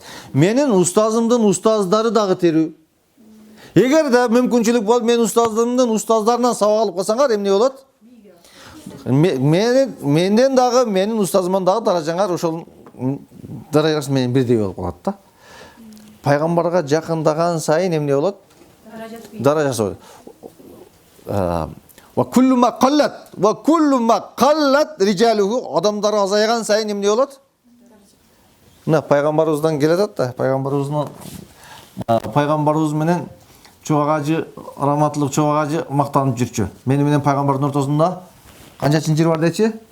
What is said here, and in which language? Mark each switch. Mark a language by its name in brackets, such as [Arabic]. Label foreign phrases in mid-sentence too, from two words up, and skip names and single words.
[Kyrgyz] Менин устазымдын устаздары дагы тирүү. Эгерде мүмкүнчүлүк болуп мен устазымдын устаздарынан сабак алып калсаңар, эмне болот? Менден дагы, менин устазымдан дагы даражаңар ошол даражасы менен бирдей болуп калат да. Пайгамбарга жакындаган сайын эмне болот? Даражасы. [Arabic] وكلما قلت رجاله, [Kyrgyz] адамдар азайган сайын эмне болот? Мына пайгамбарыбыздан келет да, пайгамбарыбыз менен чоғажы, раматлык чоғажы мактанып жүрчү. Мени менен пайгамбардын ортосунда канча чынжыр бар дечи?